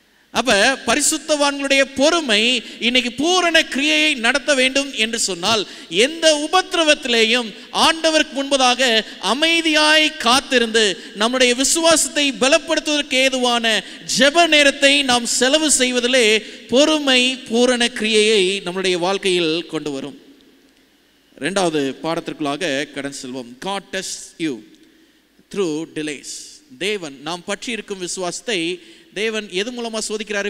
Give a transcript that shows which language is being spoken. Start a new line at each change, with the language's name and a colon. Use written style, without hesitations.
Tamil: அப்ப பரிசுத்தவான்களுடைய பொறுமை இன்னைக்கு பூரண கிரியையை நடத்த வேண்டும் என்று சொன்னால் எந்த உபத்திரவத்திலேயும் ஆண்டவருக்கு முன்பதாக அமைதியாய் காத்திருந்து நம்முடைய விசுவாசத்தை பலப்படுத்துவதற்கு ஏதுவான ஜெப நேரத்தை நாம் செலவு செய்வதிலே பொறுமை பூரண கிரியையை நம்முடைய வாழ்க்கையில் கொண்டு வரும். இரண்டாவது பாடத்திற்குள்ளாக கடன் செல்வோம்.
English: God tests you through delays.
Tamil: தேவன் நாம் பற்றி இருக்கும் விசுவாசத்தை தேவன் எது மூலமா சோதிக்கிறார்?